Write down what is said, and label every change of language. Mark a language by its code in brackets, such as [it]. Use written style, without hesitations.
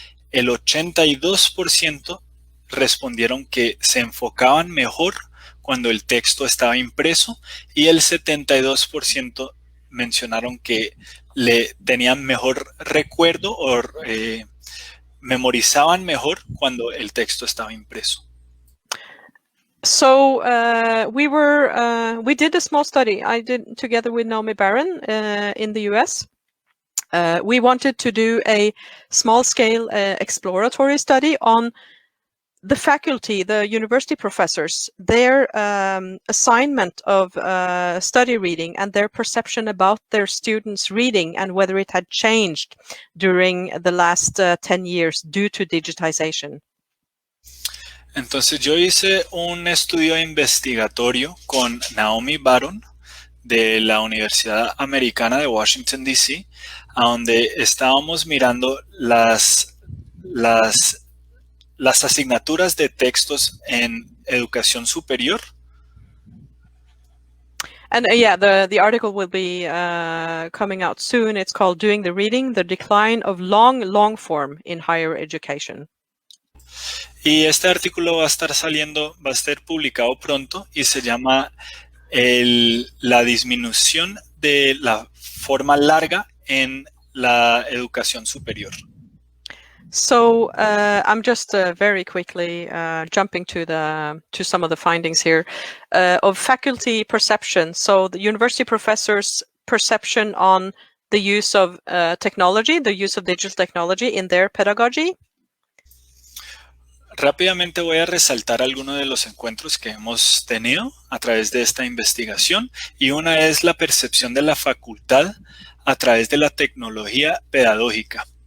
[es] El 82% respondieron que se enfocaban mejor cuando el texto estaba impreso y el 72% mencionaron que le tenían mejor recuerdo o memorizaban mejor cuando el texto estaba impreso. [en] So we did a small study. I did together with Naomi Barron in the US. We wanted to do a small-scale exploratory study on the faculty, the university professors, their assignment of study reading and their perception about their students' reading and whether it had changed during the last 10 years due to digitization. [es] Entonces yo hice un estudio investigatorio con Naomi Barron de la Universidad Americana de Washington, D.C., a donde estábamos mirando las asignaturas de textos en educación superior. [en] And yeah, the article will be coming out soon. It's called Doing the Reading, the Decline of Long Form in Higher Education. [es] Y este artículo va a estar publicado pronto y se llama la disminución de la forma larga en la educación superior. [en] So I'm just very quickly jumping to some of the findings here of faculty perception. So the university professors' perception on the use of technology, the use of digital technology in their pedagogy. [es] Rápidamente voy a resaltar algunos de los encuentros que hemos tenido a través de esta investigación, y una es la percepción de la facultad a través de la tecnología pedagógica.